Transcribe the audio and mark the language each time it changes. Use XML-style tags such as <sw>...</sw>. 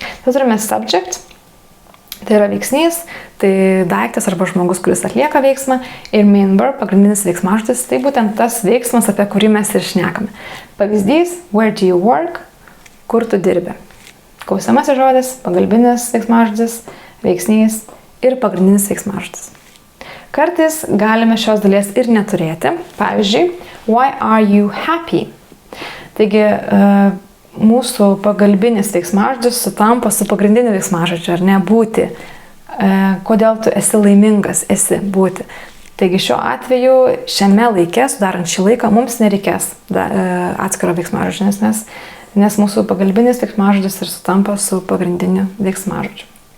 <lt>Tai turime subject, tai yra veiksnys, tai daiktas arba žmogus, kuris atlieka veiksmą, ir main verb, pagrindinis veiksmažodis, tai būtent tas veiksmas, apie kurį mes ir šnekame. Pavyzdys,</lt> <en>where do you work,</en> <lt>kur tu dirbi. Klausiamasis žodis, pagalbinis veiksmažodis, veiksnys ir pagrindinis veiksmažodis. Kartais galime šios dalies ir neturėti.</lt> <en>Pavyzdžiui, why are you happy?</en> <lt>Taigi, mūsų pagalbinis veiksmažodis sutampa su pagrindiniu veiksmažodžiu, ar ne, būti. Kodėl tu esi laimingas, esi būti. Taigi šiuo atveju, šiame laike, sudarant šį laiką, mums nereikės atskiro veiksmažodžio, nes mūsų pagalbinis veiksmažodis ir sutampa su pagrindiniu veiksmažodžiu.</lt>